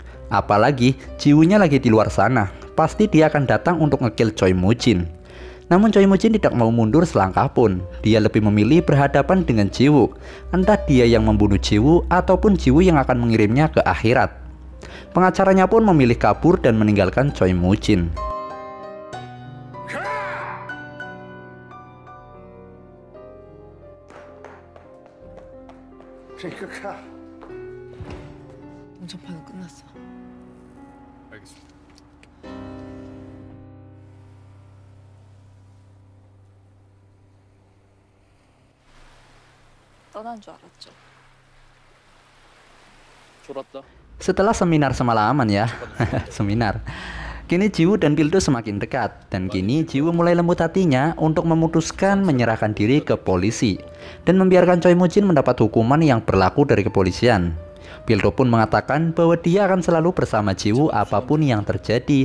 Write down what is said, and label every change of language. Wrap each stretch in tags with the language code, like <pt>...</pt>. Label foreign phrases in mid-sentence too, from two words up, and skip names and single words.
<id>Apalagi Jiwoonya lagi di luar sana. Pasti dia akan datang untuk ngekill Choi Moo-jin. Namun Choi Moo-jin tidak mau mundur selangkah pun. Dia lebih memilih berhadapan dengan Jiwoo. Entah dia yang membunuh Jiwoo ataupun Jiwoo yang akan mengirimnya ke akhirat. Pengacaranya pun memilih kabur dan meninggalkan Choi Moo-jin.</id> <ko>전파는 끝났어. 알겠습니다. 떠난 줄 알았죠. 졸았다.</ko> <id>Setelah seminar semalaman ya, seminar. Kini Jiwoo dan Pildo semakin dekat, dan kini Jiwoo mulai lembut hatinya untuk memutuskan menyerahkan diri ke polisi dan membiarkan Choi Moo-jin mendapat hukuman yang berlaku dari kepolisian. Pildo pun mengatakan bahwa dia akan selalu bersama Jiwoo apapun yang terjadi.</id>